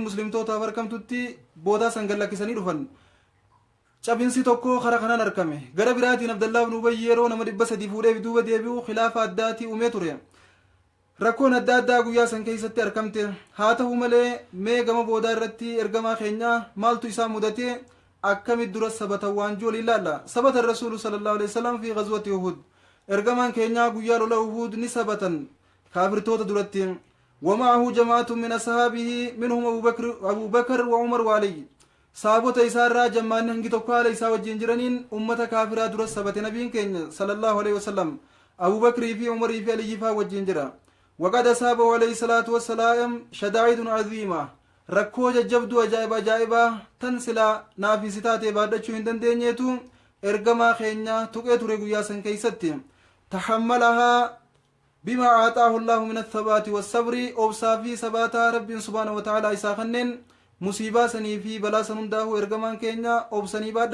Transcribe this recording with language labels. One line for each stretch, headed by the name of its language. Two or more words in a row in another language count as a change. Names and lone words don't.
Oromo: muslimtootaaf argamtutti bootaa san gad lakkisanii dhufan cabinsi tokko kara kanaan argame gara biraatiin abdallaa ibn ubayy yeroo nama 300 fuudheef duuba deebi'u khilaafa addaatii uumee ture rakkoon adda addaa guyyaa san keessatti argamte haa ta'u malee mee gama boodaa irratti ergamaa keenyaa maaltu isaa mudate akkamit dura sabatan waan joolii ilaalla sabata
Arabic: رسول صلى الله عليه وسلم في غزوة أحد
Oromo: ergamaan keenyaa guyyaa lola uhud ni sabatan kaafirtoota duratti
Arabic: ومعه جماعة من أصحابه منهم أبو بكر وعمر وعلي
Oromo: saabota isaarraa jammaanni hangi tokko haala isaa wajjin jiraniin ummata kaafiraa dura sabate nabiin keenya
Arabic: صلى الله عليه وسلم
Oromo: abubakrii fi umarii fi aliyyifaa wajjin jira
Arabic: وقد أصابه عليه الصلاة والسلام شدائد عظيمة
Oromo: rakkoo jajjabduu ajaa'ibaa tan silaa naafisi taatee baadhachuu hin dandeenyeetu ergamaa keenya tuqee ture guyyaa san keeysatti
Arabic: تحملها بما آتاه الله من الثبات والصبر
Oromo: obsaa fi sabaataa rabbiin
Arabic: سبحانه وتعالى
Oromo: isaa kanneen musiibaa sanii fi balaa san hundaahu ergamaan keenya obsanii